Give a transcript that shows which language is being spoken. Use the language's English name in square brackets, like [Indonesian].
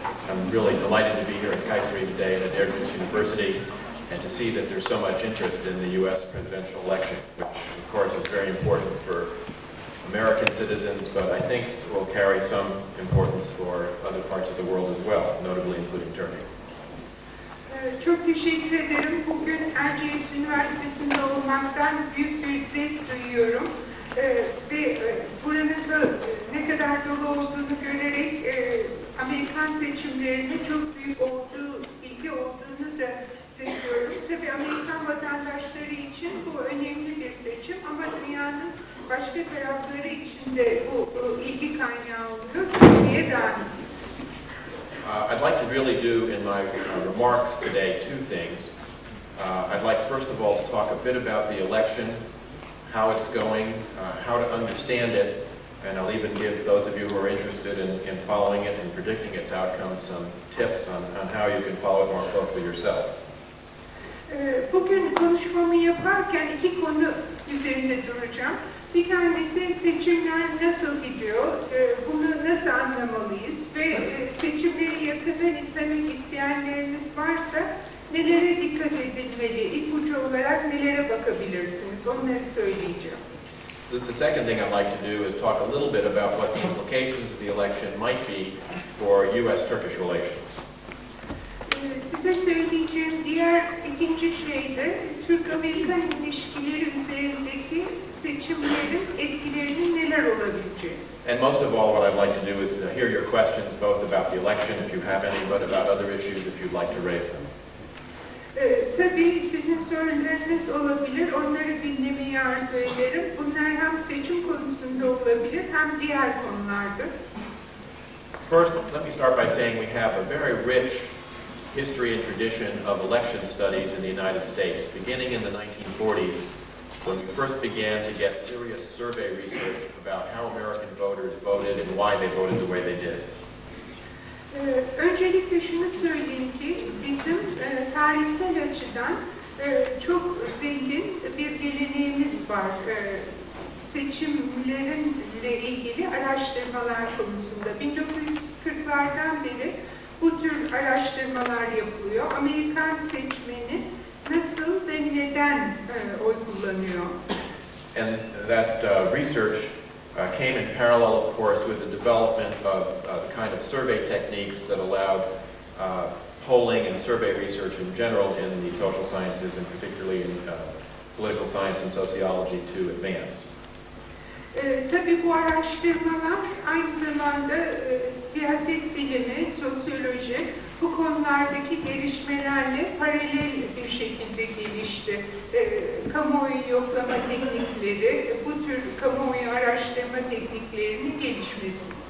[English] I'm really delighted to be here at Kayseri today at Erciyes University and to see that there's so much interest in the U.S. presidential election, which of course is very important for American citizens, but I think will carry some importance for other parts of the world as well, notably including Turkey. [Turkish] Çok teşekkür ederim. Bugün Erciyes Üniversitesi'nde olmaktan büyük bir zevk duyuyorum. Ve buranın da ne kadar dolu olduğunu görerek Amerikan seçimlerinin çok büyük ilgi olduğunu da seziyorum. Tabii Amerikan vatandaşları için bu önemli bir seçim ama dünyanın başka tarafları için de bu ilgi kaynağı oluyor. Türkiye dahil. [English] I'd like to really do in my remarks today two things. I'd like first of all to talk a bit about the election, how it's going, how to understand it, and I'll even give those of you who are interested in following it and predicting its outcome some tips on how you can follow it more closely yourself. [Turkish] Bugün konuşmamı yaparken iki konu üzerinde duracağım. Bir tanesi seçimler nasıl gidiyor, bunu nasıl anlamalıyız ve seçimleri yakından izlemek isteyenleriniz varsa nelere dikkat edilmeli, ipucu olarak nelere bakabilirsiniz, onları söyleyeceğim. [English] The second thing I'd like to do is talk a little bit about what the implications of the election might be for U.S.-Turkish relations. [Turkish] Size söyleyeceğim ikinci şey de Türk-Amerikan ilişkileri üzerindeki seçimlerin etkilerinin neler olabileceği. [English] And most of all, what I'd like to do is hear your questions both about the election, if you have any, but about other issues if you'd like to raise them. [Turkish] Tabii sizin sorularınız olabilir, onları dinlemeyi arzu ederim. Bunlar hem seçim konusunda olabilir hem diğer konularda. [English] First, let me start by saying we have a very rich history and tradition of election studies in the United States, beginning in the 1940s, when we first began to get serious survey research about how American voters voted and why they voted the way they did. [Turkish] Öncelikle şunu söyleyeyim ki bizim tarihsel açıdan çok zengin bir geleneğimiz var. Seçimlerinle ilgili araştırmalar konusunda. 1940'lardan beri bu tür araştırmalar yapılıyor. Amerikan seçmeni nasıl ve neden oy kullanıyor? [English] And that research came in parallel, of course, with the development of the kind of survey techniques that allowed polling and survey research in general in the social sciences, and particularly in political science and sociology, to advance. [Turkish] Tabii bu araştırmalar aynı zamanda siyaset bilimi, sosyoloji bu konulardaki gelişmelerle paralel bir şekilde gelişti. Kamuoyu yoklama teknikleri, bu tür kamuoyu araştırma tekniklerinin gelişmesi.